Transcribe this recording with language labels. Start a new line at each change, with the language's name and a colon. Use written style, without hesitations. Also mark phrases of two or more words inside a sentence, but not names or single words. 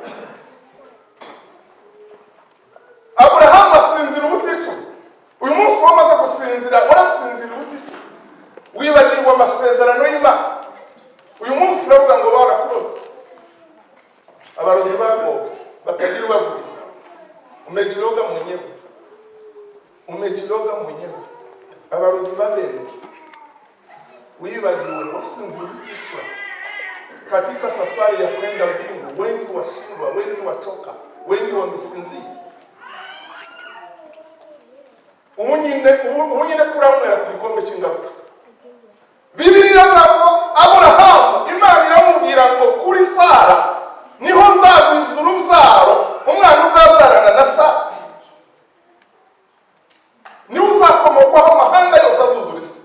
Kinyarwanda: Aburahamu asinzira ubuticu. Uyu munsi wamaze gusinzira, warasinzira ubuticu, wibagirwa amasezerano y'Imana. Uyu munsi uravuga ngo barakurose. Abarozi bagowe batagira ubavugira.
Swahili: Umejiroga mwenyewe, umejiroga mwenyewe.
Kinyarwanda: Abarozi babene wibagiwe, wasinzira ubuticu.
Swahili: Katika safari ya kwenda mbingu, wengi washindwa, wengi wachoka, wengi wamesinzia.
Kinyarwanda: Umunyine kuramwera ku gikombe cy'ingaruka. Bibiliya ngo Aburahamu Imana iramubwira ngo kuri Sara niho nzagwiza urubyaro, umwana uzabyarana na Sara niwe uzakomokwaho amahanga yose azuzura isi.